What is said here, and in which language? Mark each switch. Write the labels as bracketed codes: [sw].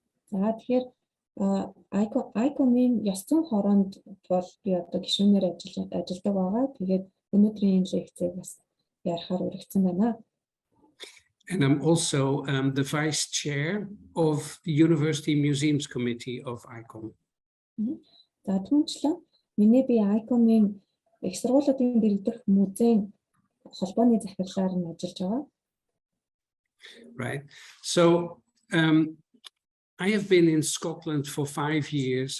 [mn] За тэгэхээр ICOM-ийн Ёс хороонд бол би одоо гишүүнээр ажилладаг байгаа. Тэгээд өнөөдрийн лекцийг бас ярихаар урагдсан байна. [en] And I'm also the vice chair of the University Museums Committee of ICOM. [mn] За түүнчлэн би ICOM-ийн их сургуулиудын дэргэдэх музейн холбооны захирлаар нь ажиллаж байгаа. [en] Right. So I have been in Scotland for 5 years.